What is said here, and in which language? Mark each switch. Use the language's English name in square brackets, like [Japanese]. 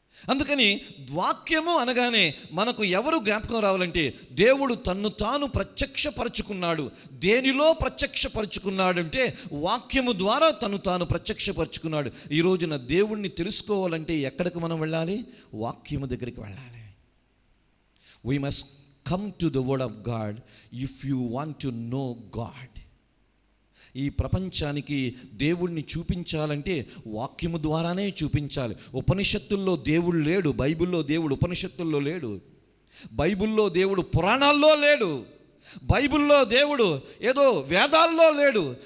[Telugu] అందుకని వాక్యము అనగానే మనకు ఎవరు జ్ఞాపకం రావాలంటే, దేవుడు తన్ను తాను ప్రత్యక్షపరచుకున్నాడు. దేనిలో ప్రత్యక్షపరచుకున్నాడు అంటే వాక్యము ద్వారా తను తాను ప్రత్యక్షపరచుకున్నాడు. ఈ రోజున దేవుణ్ణి తెలుసుకోవాలంటే ఎక్కడికి మనం వెళ్ళాలి? వాక్యము దగ్గరికి వెళ్ళాలి. [English] We must come to the word of God if you want to know God. [Telugu] ఈ ప్రపంచానికి దేవుణ్ణి చూపించాలంటే వాక్యము ద్వారానే చూపించాలి. ఉపనిషత్తుల్లో దేవుడు లేడు, బైబిల్లో దేవుడు ఉపనిషత్తుల్లో లేడు, బైబిల్లో దేవుడు పురాణాల్లో లేడు, బైబిల్లో దేవుడు ఏదో వేదాల్లో లేడు.